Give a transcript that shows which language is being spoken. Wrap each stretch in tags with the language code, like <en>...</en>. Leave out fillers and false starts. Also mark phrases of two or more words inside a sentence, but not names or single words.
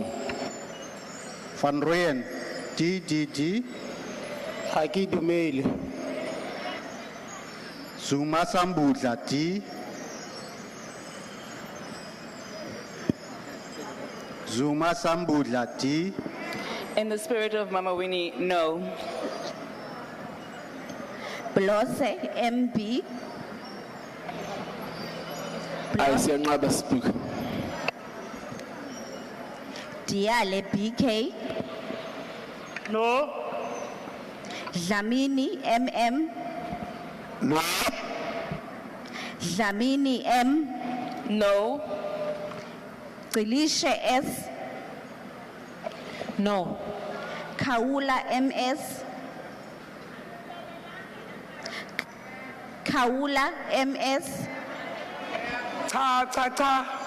<en>Van Rooyen DDD. Haki Dumeli. Zuma Sambudla D. Zuma Sambudla D. In the spirit of Mama Winnie, no. Blose MB.</en> <zu>Ayisiyanqaba speaker.</zu> <en>Diale BK. No. Dlamini MM. No. Dlamini M. No. Qilishe S. No. Kaula MS. Kaula MS.</en> <zu>Cha.</zu>